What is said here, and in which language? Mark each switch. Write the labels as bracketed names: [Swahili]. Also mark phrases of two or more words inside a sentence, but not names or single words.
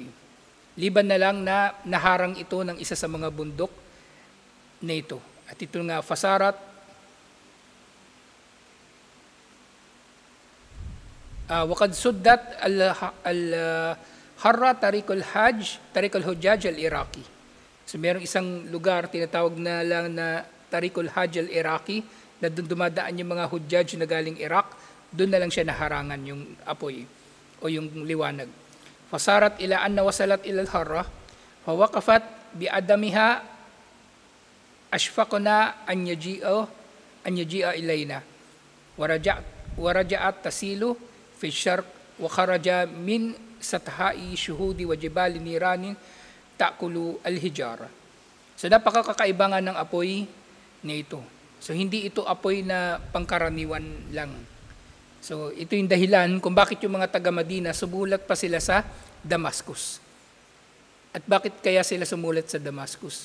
[Filipino] Liban na lang na naharang ito ng isa sa mga bundok na ito. At ito nga [Arabic] فسارت وقد سدت الحرة طريق الحجاج العراقي. [Filipino] So mayroong isang lugar tinatawag na lang na Tarikul Hajj al-Iraqi, na doon dumadaan yung mga hujjaj na galing Iraq, doon na lang siya naharangan yung apoy o yung liwanag. [Arabic] فسارت إلى أن وصلت إلى الحرة، فوقفت بعدمها أشفقنا أن يجيء إلينا. ورجعت تسيل في شرق وخرج من سطائ شهود وجبال نيران تأكل الحجارة. [Filipino] So napakakaiba nga ng apoy na ito. So hindi ito apoy na pangkaraniwan lang. So ito yung dahilan kung bakit yung mga taga Madina sumulat pa sila sa Damascus. At bakit kaya sila sumulat sa Damascus?